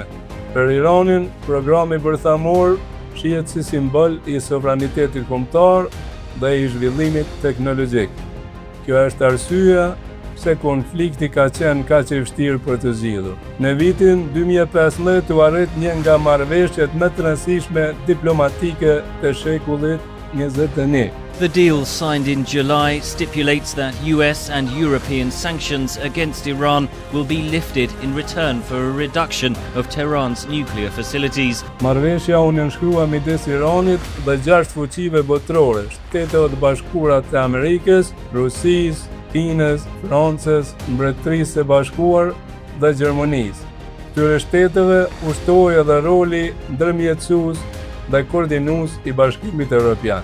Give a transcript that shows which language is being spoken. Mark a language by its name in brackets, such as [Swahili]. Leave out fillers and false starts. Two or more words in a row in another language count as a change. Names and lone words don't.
[Albanian] Për Iranin, programi bërthamor shihet si simbol i sovranitetit kombëtar dhe i zhvillimit teknologjik. Kjo është arsyeja pse konflikti ka qenë kaq i vështirë për të zgjidhur. Në vitin 2015 u arrit një nga marrëveshjet më të rëndësishme diplomatike të shekullit 21. [English] The deal signed in July stipulates that US and European sanctions against Iran will be lifted in return for a reduction of Tehran's nuclear facilities. [Albanian] Marrëveshja u nënshkrua midis Iranit dhe 6 fuqive botërore, Shtetet e Bashkuara të Amerikës, Rusisë, Kinës, Francës, Mbretërisë së Bashkuar dhe Gjermanisë. Këtyre shteteve ushtohej edhe roli ndërmjetësues dhe koordinues i Bashkimit Evropian.